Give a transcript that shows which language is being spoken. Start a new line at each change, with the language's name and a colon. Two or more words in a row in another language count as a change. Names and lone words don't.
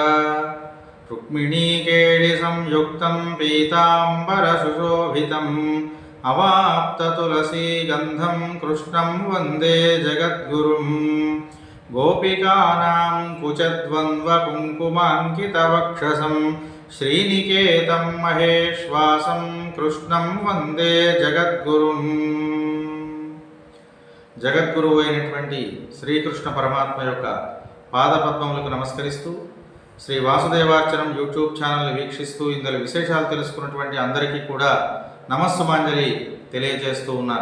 Sanskrit: रुक्मिणीकेळिसंयुक्तं पीताम्बरसुशोभितम् अवाप्ततुलसीगन्धं कृष्णं वन्दे जगद्गुरुम्। गोपिकानां कुचद्वन्द्वकुङ्कुमाङ्कितवक्षसं श्रीनिकेतं महेश्वासं कृष्णं वन्दे जगद्गुरुम्।
Telugu: జగద్గురువు అయినటువంటి శ్రీకృష్ణ పరమాత్మ యొక్క పాదపద్మములకు నమస్కరిస్తూ శ్రీ వాసుదేవార్చనం
English: YouTube channelni
Telugu: వీక్షిస్తూ ఇందులో విశేషాలు తెలుసుకున్నటువంటి అందరికీ కూడా నమస్సుమాంజలి తెలియజేస్తూ ఉన్నాను.